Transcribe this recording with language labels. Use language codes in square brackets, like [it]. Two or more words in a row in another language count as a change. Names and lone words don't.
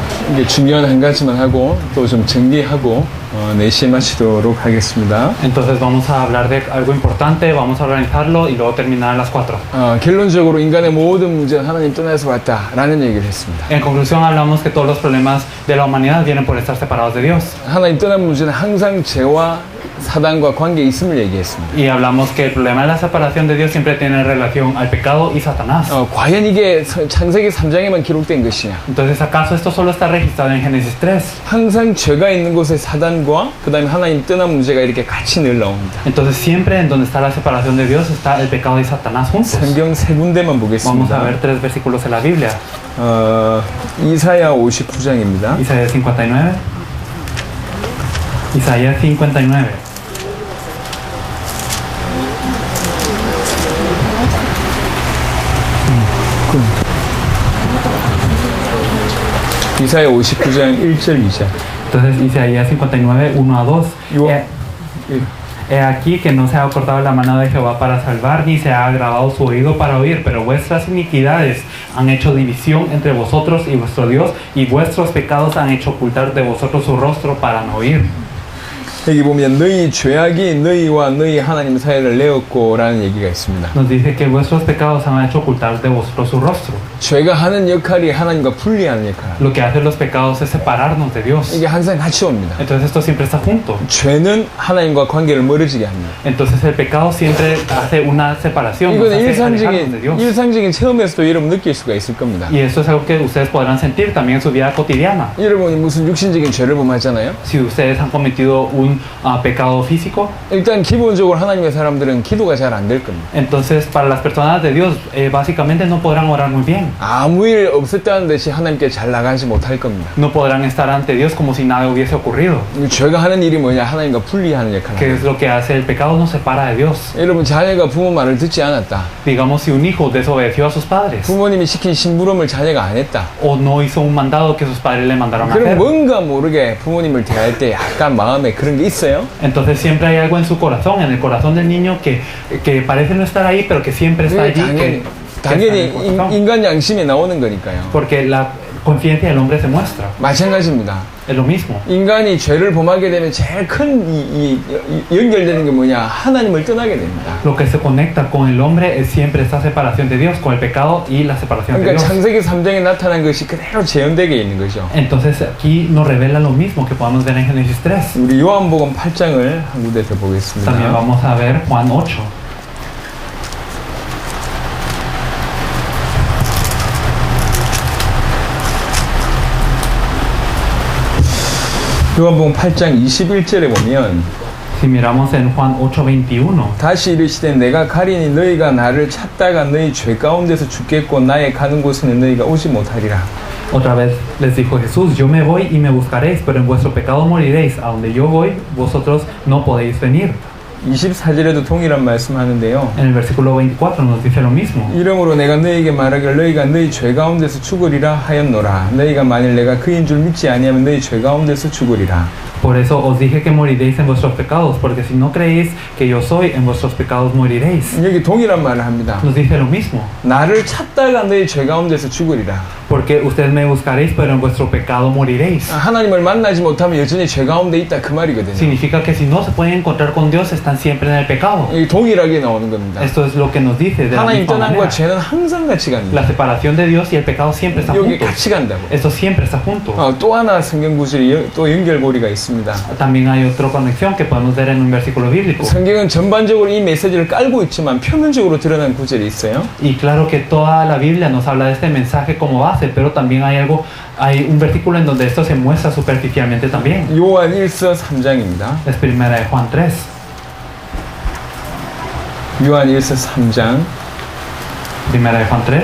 [ko] 이게 중요한 한 가지만 하고 또 좀 정리하고 4시에 마치도록 하겠습니다. [es] Entonces vamos a hablar de algo importante, vamos a organizarlo y luego terminar a las 4. [ko] 결론적으로 인간의 모든 문제는 하나님 떠나서 왔다라는 얘기를 했습니다. [es] En conclusión hablamos que todos los problemas de la humanidad vienen por estar separados de Dios. [ko] 하나님 떠난 문제는 항상 죄와 사단과 관계 있음을 얘기했습니다. [es] Y hablamos que el problema de la separación de Dios siempre tiene relación al pecado y Satanás. [ko] 과연 이게 창세기 3장에만 기록된 것이냐? [es] Entonces, ¿acaso esto solo está registrado en Génesis 3? [ko] 항상 죄가 있는 곳에 사단과 그 다음에 하나님 떠난 문제가 이렇게 같이 늘 나옵니다. [es] Entonces, siempre en donde está la separación de Dios está el pecado y Satanás juntos. [ko] 성경 3군데만 [es] Vamos a [ko] 보겠습니다. [es] ver 3 versículos en la Biblia. [ko] 이사야 59장입니다. [es] Isaías 59. Isaías 59. [ko] 이사야 59장 1절 2절. [es] Entonces, Isaías 59, 1 a 2. He aquí que no se ha acordado la mano de Jehová para salvar, ni se ha agravado su oído para oír, pero vuestras iniquidades han hecho división entre vosotros y vuestro Dios, y vuestros pecados han hecho ocultar de vosotros su rostro para no oír. [ko] 여기 보면 너희 죄악이 너희와 너희 하나님 사이를 내었고 라는 얘기가 있습니다. [es] Nos dice que vuestros pecados han hecho ocultar de vosotros su rostro. [ko] 죄가 하는 역할이 하나님과 분리하는 역할. [es] Lo que hacen los pecados es separarnos de Dios. [ko] 이게 항상 같이 옵니다. [es] Entonces esto siempre está junto. [ko] 죄는 하나님과 관계를 멀어지게 합니다. [es] Entonces el pecado siempre hace una separación. Nos [ko] 이거는 [es] hace alejarnos de Dios. [ko] 일상적인 체험에서도 여러분 느낄 수가 있을 겁니다. [es] Y eso es algo que ustedes podrán sentir también en su vida cotidiana. [ko] 여러분이 무슨 육신적인 죄를 범하잖아요. [es] Si ustedes han cometido un pecado físico, [ko] 일단 기본적으로 하나님의 사람들은 기도가 잘 안 될 겁니다. [es] entonces para las personas de Dios básicamente no podrán orar muy bien. [ko] 아무 일 없었다는 듯이 하나님께 잘 나가지 못할 겁니다. [es] No podrán estar ante Dios como si nada hubiese ocurrido. [ko] 죄가 하는 일이 뭐냐? 하나님과 분리하는 역할을 [es] ¿Qué [ko] 합니다. [es] es lo que hace el pecado? Nos separa de Dios. [ko] 여러분 자녀가 부모 말을 듣지 않았다. [es] Digamos si un hijo desobedeció a sus padres [ko] 부모님이 시킨 심부름을 자녀가 안 했다. [es] o no hizo un mandado que sus padres le mandaron a [ko] 그럼 [es] hacer. [ko] 뭔가 모르게 부모님을 대할 때 약간 마음에 그런 게 있어요. [es] Entonces siempre hay algo en su corazón, en el corazón del niño que parece no estar ahí, pero que siempre está allí. que está en [ko] 당연히 [es] el corazón. [ko] 인간 양심이 나오는 거니까요. [es] Porque la conciencia del hombre se muestra. [ko] 마찬가지입니다. [es] Es lo mismo. [ko] 인간이 죄를 범하게 되면 제일 큰 연결되는 게 뭐냐? 하나님을 떠나게 됩니다. [es] Lo que se conecta con el hombre es siempre esta separación de Dios, con el pecado y la separación de [ko] 그러니까 [es] Dios. [ko] 창세기 3장에 나타난 것이 그대로 재현되게 있는 거죠. [es] Entonces aquí nos revela lo mismo que podemos ver en Génesis 3. [ko] 우리 요한복음 8장을 한 군데서 보겠습니다. [es] También vamos a ver Juan 8. [ko] 요한복음 8장 21절에 보면 [es] Si miramos en Juan 8:21, [ko] 다시 이르시되 내가 가리니 너희가 나를 찾다가 너희 죄 가운데서 죽겠고 나의 가는 곳에는 너희가 오지 못하리라. [es] otra vez les dijo Jesús, yo me voy y me buscaréis, pero en vuestro pecado moriréis. A donde yo voy, vosotros no podéis venir. [ko] 24절에도 동일한 말씀하는데요. [es] En el versículo 24 nos dice lo mismo. [ko] 이러므로 내가 너희에게 말하기를 너희가 너희 죄 가운데서 죽으리라 하였노라. 너희가 만일 내가 그인 줄 믿지 아니하면 너희 죄 가운데서 죽으리라. [es] Por eso os dije que moriréis en vuestros pecados, porque si no creéis que yo soy, en vuestros pecados moriréis. [ko] 여기 동일한 말을 합니다. [es] Nos dice lo mismo. [ko] 나를 찾다가 너희 죄 가운데서 죽으리라. [es] Porque ustedes me buscaréis, pero en vuestro pecado moriréis. [ko] 하나님을 만나지 못하면 여전히 죄 가운데 있다 그 말이거든요. [es] Significa que si no se pueden encontrar con Dios, están siempre en el pecado. [ko] 이 동일하게 나오는 겁니다. [es] Esto es lo que nos dice de la [ko] 하나님 [es] misma [ko] 떠남과 [es] manera. [ko] 죄는 항상 같이 갑니다. [es] La separación de Dios y el pecado siempre están [ko] 여기 [es] juntos. [ko] 같이 간다고. [es] Esto siempre está junto. [ko] 또 하나 성경 구절이 또 연결고리가 있습니다. [es] También hay otra conexión que podemos ver en un versículo bíblico. [ko] 성경은 전반적으로 이 메시지를 깔고 있지만 표면적으로 드러난 구절이 있어요. [es] Y claro que toda la Biblia nos habla de este mensaje como base, pero también hay un versículo en donde esto se muestra superficialmente también. [ko] 요한 1서 3장입니다. [es] Es primera de Juan 3. [ko] 요한 1서 3장 [es] Primera de Juan 3.